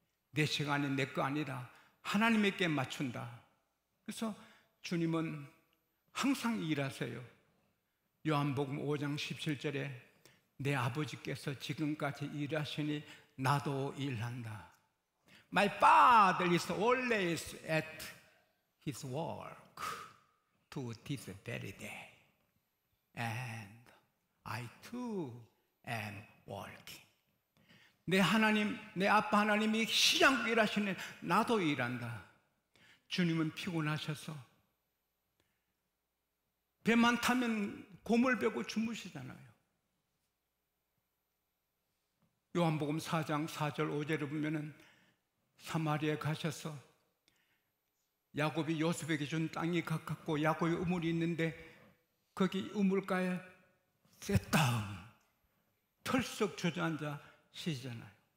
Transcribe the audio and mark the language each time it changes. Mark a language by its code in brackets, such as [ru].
[ko] 내 시간이 내 거 아니다. 하나님에게 맞춘다. 그래서 주님은 항상 일하세요. 요한복음 5장 17절에 내 아버지께서 지금까지 일하시니 나도 일한다. [en] My Father is always at His work to this very day, and I too am working. [ko] 내 하나님, 내 아빠 하나님이 쉬지 않고 일하시니 나도 일한다. 주님은 피곤하셔서 배만 타면 고물 베고 주무시잖아요. 요한복음 4장 4절 5절을 보면은 사마리아에 가셔서 야곱이 요셉에게 준 땅이 가깝고 야곱의 우물이 있는데 거기 우물가에 셋다운 털썩 주저앉아 쉬잖아요.